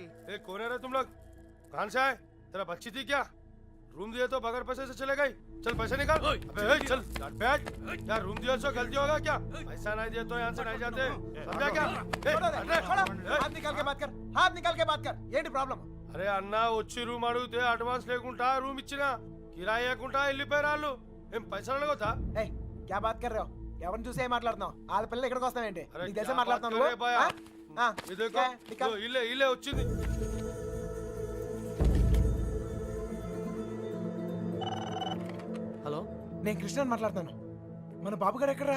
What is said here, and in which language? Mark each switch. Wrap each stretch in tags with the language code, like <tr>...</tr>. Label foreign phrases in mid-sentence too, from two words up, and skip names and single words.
<hi>कौन है रे तुम लोग? कहाँ से आए? तेरा बच्ची थी क्या? रूम दिए तो बगैर पैसे से चले गई. चल पैसे निकाल. अबे चल बैठ. यार रूम दिया तो गलती होगा क्या? पैसा नहीं दिया तो यहाँ से नहीं जाते. समझा क्या? हाथ निकाल के बात कर, हाथ निकाल के बात कर.</hi> <te>ఏంటి ప్రాబ్లం? అరే అన్న వచ్చి రూమ్ అడిగితే అడ్వాన్స్ లేకుండా రూమ్ ఇచ్చినా కిరాయి లేకుండా వెళ్ళిపోయారు. ఏం పైసలు అడగొద్దా?</te> <hi>ఏయ్ क्या बात कर रहे हो?</hi> <te>ఎవరిని చూసి ఏం మాట్లాడుతున్నావు? వాళ్ళ పిల్లలు ఇక్కడికి వస్తావేంటి? నీకు తెలిసే మాట్లాడుతున్నావు నువ్వు? ఇల్లే వచ్చింది. హలో, నేను కృష్ణని మాట్లాడుతాను. మన బాబు గారు ఎక్కడరా?</te>